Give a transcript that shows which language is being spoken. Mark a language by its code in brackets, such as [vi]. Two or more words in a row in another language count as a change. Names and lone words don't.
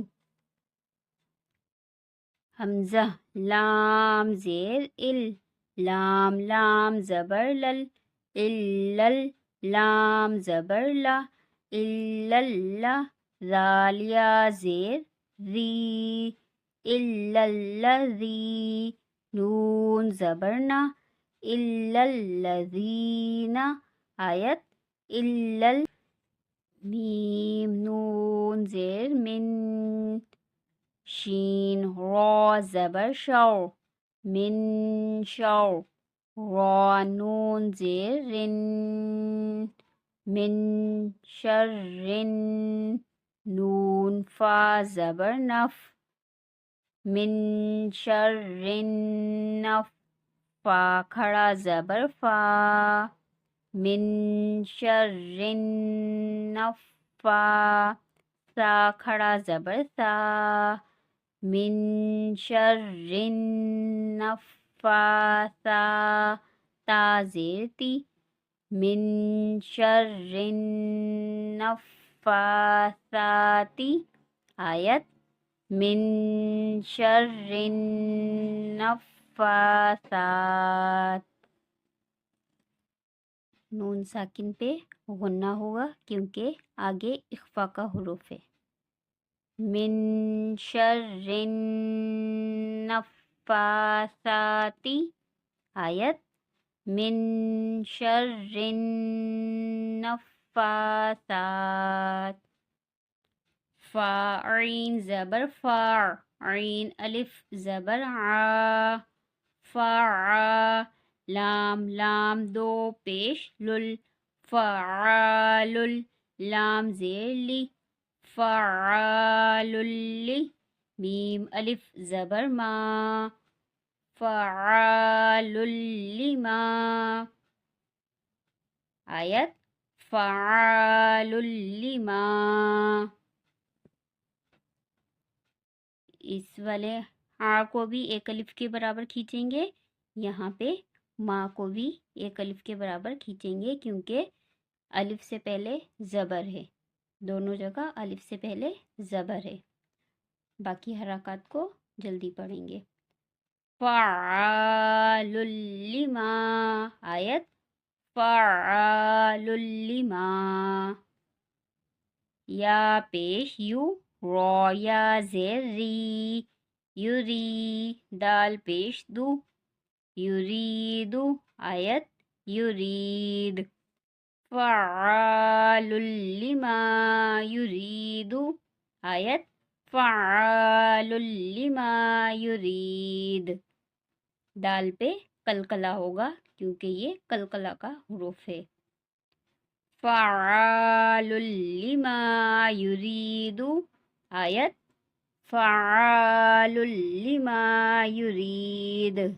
[ur] حمزہ لام زیر ال، لام لام زبر لل، اللل لام زبر لا، الللہ ذال یا زیر ری، الذی نون زبر نا، الذین آیت میم نون زیر من، شین را زبر شو، [ar] من شو، [ur] را نون زیر رن، [ar] من شرن، [ur] نون فا زبر نف، [ar] من شرن نف، [ur] فا کھڑا زبر فا، [ar] من شرن نفا، [ur] سا کھڑا زبر سا، [ar] من شرن [ur] نفاسا، تا زیر تی، [ar] من شرن نفاساتی [ur] آیت [ar] من شرن نفاسات، [ur] نون ساکن پہ غنہ ہوگا کیونکہ آگے اخفا کا حروف ہے. [ar] من شر النفاثات آیت من شر النفاثات. [ur] فا عین زبر فار، عین الف زبر ع، فا لام لام دو پیش لل، فعال لام زیر لی، [ar] فعال لی، [ur] میم الف زبر ما، [ar] فعال لما [ur] آیت [ar] فعال لما. [ur] اس والے آ کو بھی ایک الف کے برابر کھینچیں گے، یہاں پہ ماں کو بھی ایک الف کے برابر کھینچیں گے کیونکہ الف سے پہلے زبر ہے، دونوں جگہ الف سے پہلے زبر ہے. باقی حرکات کو جلدی پڑھیں گے. [ar] فعال لما آیت فعال لما. [ur] یا پیش یو، را یا زیر ری، یوری دال پیش دو، یرید آیت یرید. [ar] فعال لما یرید آیت فعال لما یرید. [ur] دال پہ قلقلہ ہوگا کیونکہ یہ قلقلہ کا حروف ہے. [ar] فعال لما یرید آیت فعال لما یرید.